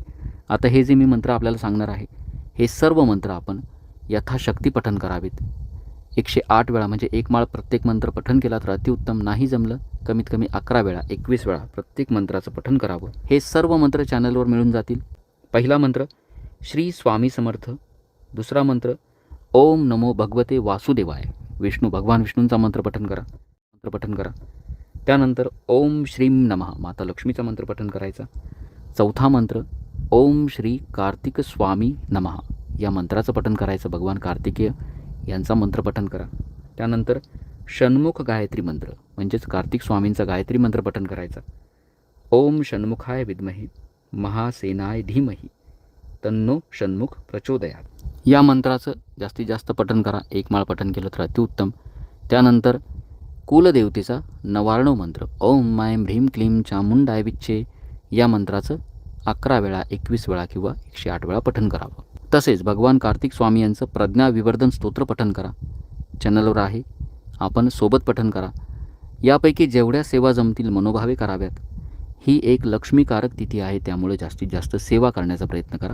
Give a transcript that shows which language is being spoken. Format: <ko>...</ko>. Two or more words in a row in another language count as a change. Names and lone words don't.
<mr>आता हे जे मी मंत्र आपल्याला सांगणार आहे, हे सर्व मंत्र आपण यथाशक्ती पठण करावेत. 108 वेळा, म्हणजे एक माळ प्रत्येक मंत्र पठण केला तर अतिउत्तम. नाही जमलं कमीत कमी 11 वेळा, 21 वेळा प्रत्येक मंत्राचं पठण करावं. हे सर्व मंत्र चॅनलवर मिळून जातील. पहिला मंत्र श्री स्वामी समर्थ. दुसरा मंत्र</mr> <sa>ओम नमो भगवते वासुदेवाय,</sa> <mr>भगवान विष्णूंचा मंत्र पठण करा. त्यानंतर</mr> <sa>ओम श्रीं नमः,</sa> <mr>माता लक्ष्मीचा मंत्र पठण करायचा. चौथा मंत्र</mr> <sa>ओम श्री कार्तिक स्वामी नमः,</sa> <mr>या मंत्राचं पठण करायचं. भगवान कार्तिकेय यांचा मंत्र पठण करा. त्यानंतर षण्मुख गायत्री मंत्र, म्हणजेच कार्तिक स्वामींचा गायत्री मंत्र पठण करायचा.</mr> <sa>ओम षण्मुखाय विद्महे महासेनाय धीमहि तन्नो षण्मुख प्रचोदयात,</sa> <mr>या मंत्राचं जास्तीत जास्त पठण करा. एक माळ पठण केलं तर अतिउत्तम. त्यानंतर कुलदेवतेचा नवार्णव मंत्र</mr> <sa>ओम ऐं ह्रीं क्लीं चामुंडाय विच्चे,</sa> <mr>या मंत्राचं 11 वेळा, 21 वेळा किंवा 108 वेळा पठण करावं. तसेच भगवान कार्तिक स्वामी यांचं प्रज्ञा विवर्धन स्तोत्र पठण करा. चॅनलवर आहे, आपण सोबत पठण करा. यापैकी जेवढ्या सेवा जमतील मनोभावे कराव्यात. ही एक लक्ष्मीकारक तिथी आहे, त्यामुळे जास्तीत जास्त सेवा करण्याचा प्रयत्न करा.</mr>